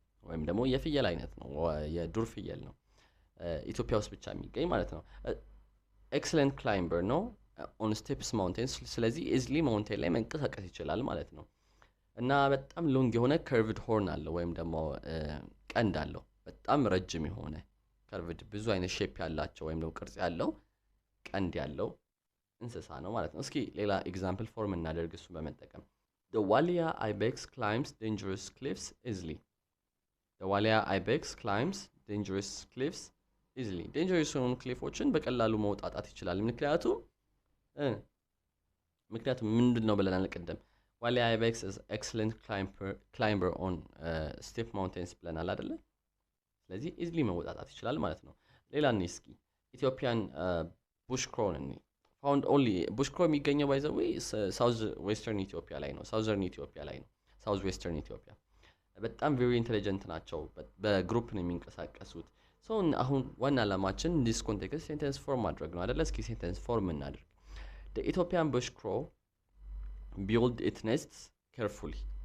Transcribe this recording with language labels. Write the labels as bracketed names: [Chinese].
[Amharic] ወይም ደግሞ የፍየል አይነት ነው የዱር ፍየል ነው ኢትዮጵያ ውስጥ ብቻ የሚገኝ ማለት ነው። [English] excellent climber [Amharic] ነው [English] on steep mountains [Amharic] ስለዚህ easily mountain ላይ መንቀሳቀስ ይችላል ማለት ነው። እና በጣም ሎንግ የሆነ [English] curved horn [Amharic] አለው ወይም ደግሞ ቀንድ አለው በጣም ረጅም የሆነ ከርቭድ ብዙ አይነት ሼፕ ያላቸው ወይም ደግሞ ቅርጽ ያለው ቀንድ ያለው እንስሳ ነው ማለት ነው። እስኪ ሌላ ኤግዛምፕል ፎርም እናደርግ እሱን በመጠቀም [English] The Walia ibex climbs dangerous cliffs easily. The Walia ibex climbs dangerous cliffs easily. [Amharic] Dangerous የሆኑ ክሊፎችን በቀላሉ መውጣጣት ይችላል። ምክንያቱም ምንድን ነው ብለናል ቀደም [English] Walia ibex is excellent climber on steep mountains [Amharic] ብለናል አይደለ? ስለዚህ easily መውጣጣት ይችላል ማለት ነው። ሌላ እስኪ ኢትዮጵያን [English] bush crow found only bush crow [Amharic] የሚገኘው [English] by the way south western [Amharic] ኢትዮጵያ ላይ ነው southern ኢትዮጵያ ላይ ነው south western ኢትዮጵያ በጣም [English] very intelligent [Amharic] ናቸው በግሩፕ ነው የሚንቀሳቀሱት so አሁን ዋና ዓላማችን [English] this context sentence form [Amharic] ማድረግ ነው አይደል እስኪ sentence form እናድርግ [English] the Ethiopian bush crow build its nests carefully